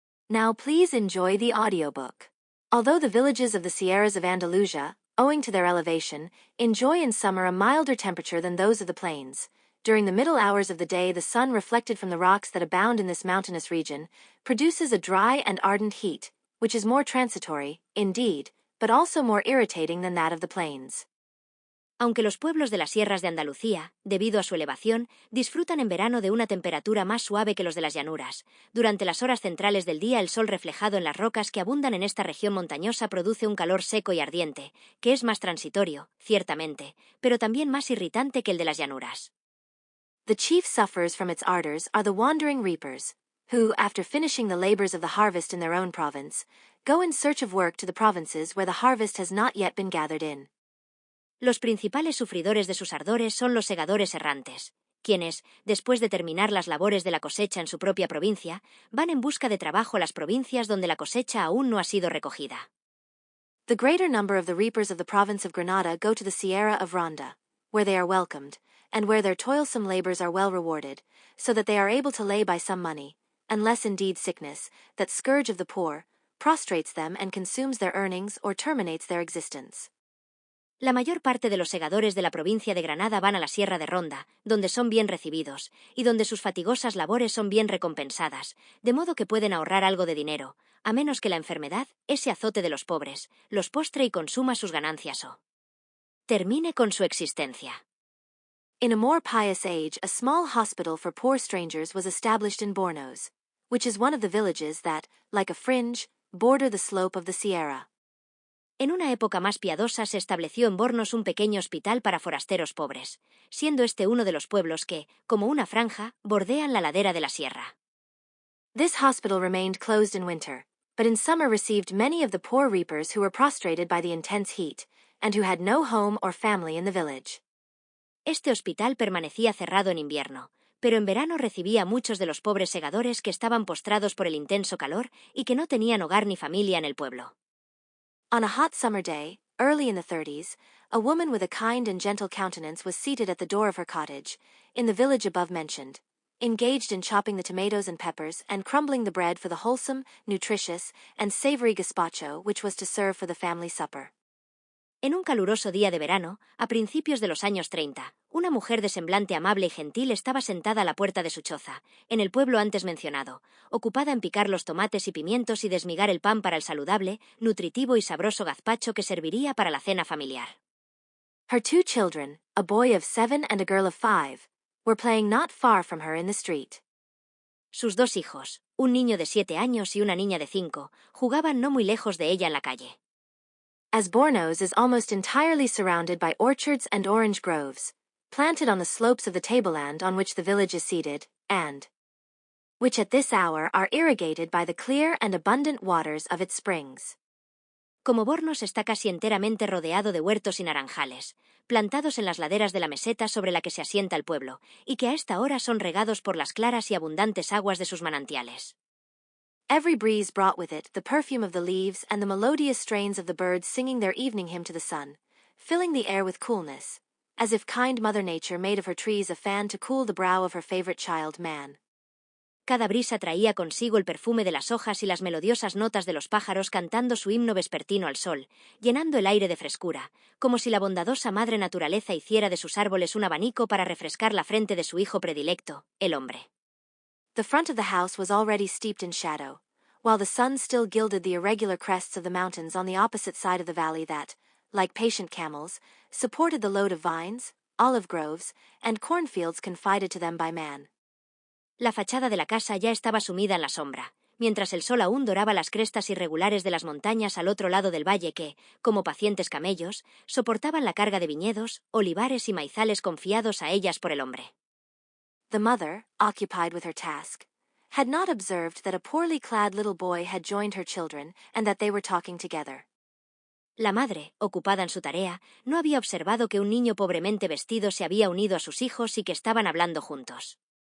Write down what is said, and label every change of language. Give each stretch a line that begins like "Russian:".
English: Now please enjoy the audiobook. Although the villages of the Sierras of Andalusia, owing to their elevation, enjoy in summer a milder temperature than those of the plains, during the middle hours of the day the sun reflected from the rocks that abound in this mountainous region produces a dry and ardent heat, which is more transitory, indeed, but also more irritating than that of the plains.
Spanish: Aunque los pueblos de las sierras de Andalucía, debido a su elevación, disfrutan en verano de una temperatura más suave que los de las llanuras. Durante las horas centrales del día, el sol reflejado en las rocas que abundan en esta región montañosa produce un calor seco y ardiente, que es más transitorio, ciertamente, pero también más irritante que el de las llanuras.
English: The chief sufferers from its ardors are the wandering reapers, who, after finishing the labors of the harvest in their own province, go in search of work to the provinces where the harvest has not yet been gathered in.
Spanish: Los principales sufridores de sus ardores son los segadores errantes, quienes, después de terminar las labores de la cosecha en su propia provincia, van en busca de trabajo a las provincias donde la cosecha aún no ha sido recogida.
English: The greater number of the reapers of the province of Granada go to the Sierra of Ronda, where they are welcomed, and where their toilsome labors are well rewarded, so that they are able to lay by some money, unless indeed sickness, that scourge of the poor, prostrates them and consumes their earnings or terminates their existence.
Spanish: La mayor parte de los segadores de la provincia de Granada van a la Sierra de Ronda, donde son bien recibidos, y donde sus fatigosas labores son bien recompensadas, de modo que pueden ahorrar algo de dinero, a menos que la enfermedad, ese azote de los pobres, los postre y consuma sus ganancias o termine con su existencia.
English: In a more pious age, a small hospital for poor strangers was established in Bornos, which is one of the villages that, like a fringe, border the slope of the Sierra.
Spanish: En una época más piadosa se estableció en Bornos un pequeño hospital para forasteros pobres, siendo este uno de los pueblos que, como una franja, bordean la ladera de la sierra.
English: This hospital remained closed in winter, but in summer received many of the poor reapers who were prostrated by the intense heat, and who had no home or family in the village.
Spanish: Este hospital permanecía cerrado en invierno, pero en verano recibía a muchos de los pobres segadores que estaban postrados por el intenso calor y que no tenían hogar ni familia en el pueblo.
English: On a hot summer day, early in the 30s, a woman with a kind and gentle countenance was seated at the door of her cottage, in the village above mentioned, engaged in chopping the tomatoes and peppers and crumbling the bread for the wholesome, nutritious, and savory gazpacho which was to serve for the family supper.
Spanish: En un caluroso día de verano, a principios de los años 30, una mujer de semblante amable y gentil estaba sentada a la puerta de su choza, en el pueblo antes mencionado, ocupada en picar los tomates y pimientos y desmigar el pan para el saludable, nutritivo y sabroso gazpacho que serviría para la cena familiar.
English: Her 2 children, a boy of 7 and a girl of 5, were playing not far from her in the street.
Spanish: Sus 2 hijos, un niño de 7 años y una niña de 5, jugaban no muy lejos de ella en la calle.
English: As Bornos is almost entirely surrounded by orchards and orange groves, planted on the slopes of the tableland on which the village is seated, and which at this hour are irrigated by the clear and abundant waters of its springs.
Spanish: Como Bornos está casi enteramente rodeado de huertos y naranjales, plantados en las laderas de la meseta sobre la que se asienta el pueblo, y que a esta hora son regados por las claras y abundantes aguas de sus manantiales.
English: Every breeze brought with it the perfume of the leaves and the melodious strains of the birds singing their evening hymn to the sun, filling the air with coolness, as if kind Mother Nature made of her trees a fan to cool the brow of her favorite child, man.
Spanish: Cada brisa traía consigo el perfume de las hojas y las melodiosas notas de los pájaros cantando su himno vespertino al sol, llenando el aire de frescura, como si la bondadosa madre naturaleza hiciera de sus árboles un abanico para refrescar la frente de su hijo predilecto, el hombre.
English: The front of the house was already steeped in shadow, while the sun still gilded the irregular crests of the mountains on the opposite side of the valley that, like patient camels, supported the load of vines, olive groves, and cornfields confided to them by man.
Spanish: La fachada de la casa ya estaba sumida en la sombra, mientras el sol aún doraba las crestas irregulares de las montañas al otro lado del valle que, como pacientes camellos, soportaban la carga de viñedos, olivares y maizales confiados a ellas por el hombre.
English: The mother, occupied with her task, had not observed that a poorly clad little boy had joined her children and that they were talking together.
Spanish: La madre, ocupada en su tarea, no había observado que un niño pobremente vestido se había unido a sus hijos y que estaban hablando juntos.